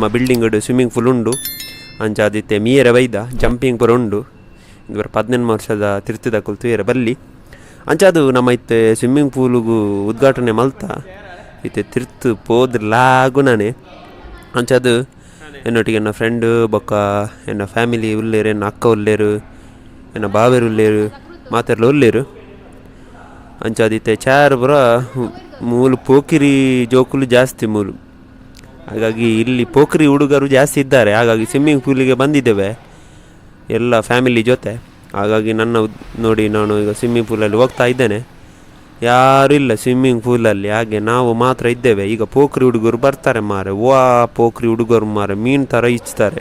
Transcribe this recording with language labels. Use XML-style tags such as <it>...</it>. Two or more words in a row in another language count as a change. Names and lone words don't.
<en>building swimming pool</en> <tcy>ಉಂಡು ಅಂಚಾದಿತ್ತೆ ಮೀಯರೆ ಬೈದ ಜಂಪಿಂಗ್ ಪೂರ ಉಂಡು ಇವರ 18 ವರ್ಷದ ತಿರ್ತಿದ ಕುಲ್ತು ಏರೆ ಬಲ್ಲಿ ಅಂಚಾದು ನಮ್ಮ ಇತ್ತೆ</tcy> <en>swimming poolಗೂ</en> <tcy>ಉದ್ಘಾಟನೆ ಮಲ್ತ ಇತ್ತೆ ತಿರ್ತು ಪೋದ್ಲಾಗು ನಾನೇ ಅಂಚಾದು ಎನ್ನೊಟ್ಟಿಗೆ ಎನ್ನ ಫ್ರೆಂಡ್ ಬೊಕ್ಕ ಎನ್ನ ಫ್ಯಾಮಿಲಿ ಉಲ್ಲೇರು ಎನ್ನ ಅಕ್ಕ ಉಲ್ಲೇರು ಎನ್ನ ಬಾವೆರು ಉಲ್ಲೇರು ಮಾತೆರ್ಲ ಉಲ್ಲೇರು ಅಂಚಾದಿತ್ತೆ ಚಾರ್ ಪುರ ಮೂಲು ಪೋಕಿರಿ ಜೋಕುಲು ಜಾಸ್ತಿ ಮೂಲು.</tcy> <kn>ಹಾಗಾಗಿ ಇಲ್ಲಿ ಪೋಖ್ರಿ ಹುಡುಗರು ಜಾಸ್ತಿ ಇದ್ದಾರೆ. ಹಾಗಾಗಿ</kn> <en>swimming poolಗೆ</en> <kn>ಬಂದಿದ್ದೇವೆ ಎಲ್ಲ ಫ್ಯಾಮಿಲಿ ಜೊತೆ. ಹಾಗಾಗಿ ನನ್ನ ನೋಡಿ ನಾನು ಈಗ</kn> <en>swimming poolಲ್ಲಿ</en> <kn>ಹೋಗ್ತಾ ಇದ್ದೇನೆ. ಯಾರೂ ಇಲ್ಲ</kn> <en>swimming poolಲ್ಲಿ,</en> <kn>ಹಾಗೆ ನಾವು ಮಾತ್ರ ಇದ್ದೇವೆ. ಈಗ ಪೋಖ್ರಿ ಹುಡುಗರು ಬರ್ತಾರೆ ಮಾರೆ, ಪೋಖ್ರಿ ಹುಡುಗರು ಮಾರೆ ಮೀನು ಥರ ಇಚ್ತಾರೆ.</kn>